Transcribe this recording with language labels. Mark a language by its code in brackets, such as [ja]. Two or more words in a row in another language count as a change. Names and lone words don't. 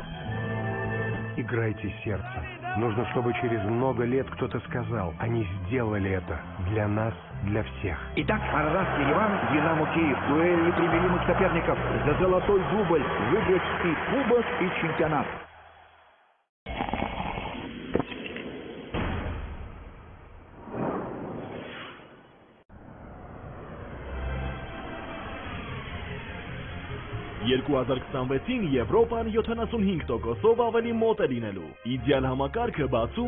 [ru] Играйте сердцем. Нужно, чтобы через много лет кто-то сказал, они сделали это для нас, для всех. Итак, Арарат Ереван, Динамо Киев. Дуэль непримиримых соперников за золотой дубль. Выиграть и кубок, и чемпионат. [hy] «2026-ին Եվրոպան 75%-ով ավելի մոտ է լինելու։ Իդեալ համակարգը բացում